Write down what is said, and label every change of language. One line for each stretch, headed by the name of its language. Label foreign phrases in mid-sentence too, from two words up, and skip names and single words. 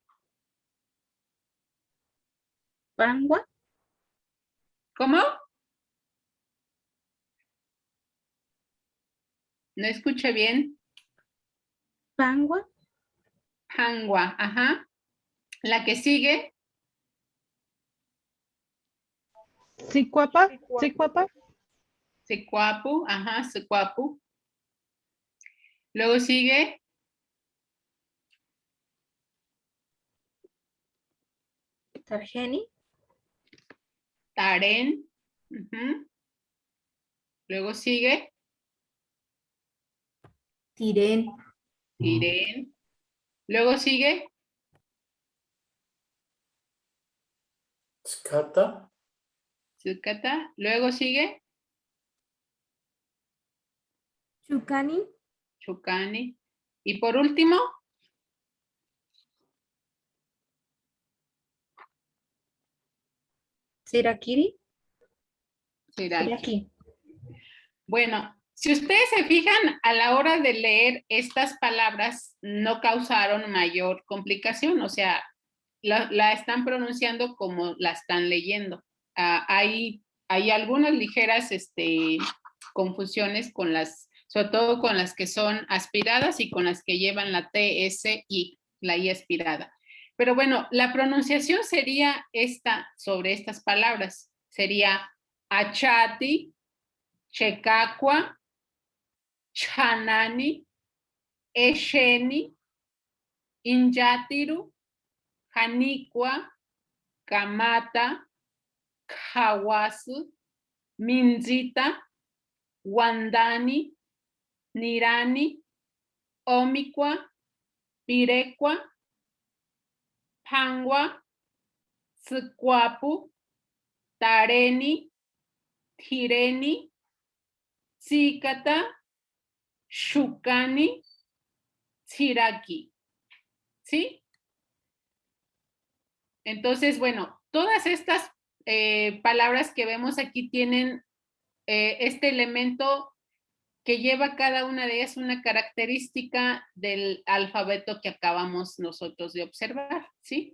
Purepecha: Pangua.
Spanish: ¿cómo? No escuché bien.
Purepecha: Pangua.
Spanish: Hangua, ajá. La que sigue,
Purepecha: Sicuapa. Sicuapa. Secuapu,
Spanish: ajá, Secuapu. Luego sigue,
Purepecha: Tarjeni.
Spanish: Taren. Ujú. Luego sigue,
Purepecha: Tirén.
Spanish: Irén. Luego sigue,
Purepecha: Scata.
Spanish: Zucata. Luego sigue,
Purepecha: Chucani.
Spanish: Chucani. Y por último,
Purepecha: Sirakiri. Siraki. Siraki.
Spanish: Bueno, si ustedes se fijan, a la hora de leer estas palabras no causaron mayor complicación, o sea, la están pronunciando como la están leyendo. Hay algunas ligeras confusiones con las, sobre todo con las que son aspiradas y con las que llevan la TSI, la I aspirada. Pero bueno, la pronunciación sería esta sobre estas palabras.
Purepecha: Sería achati, checacua, chanani, esheni, inyatiru, janicua, Kamata, Hawasu, Minzita, Wandani, Nirani, Omicua, Pirecua, Pangua, Secuapu, Tareni, Tireni, Zicata, Shucani, Siraki.
Spanish: ¿Sí? Entonces, bueno, todas estas palabras que vemos aquí tienen este elemento que lleva cada una de ellas una característica del alfabeto que acabamos nosotros de observar, ¿sí?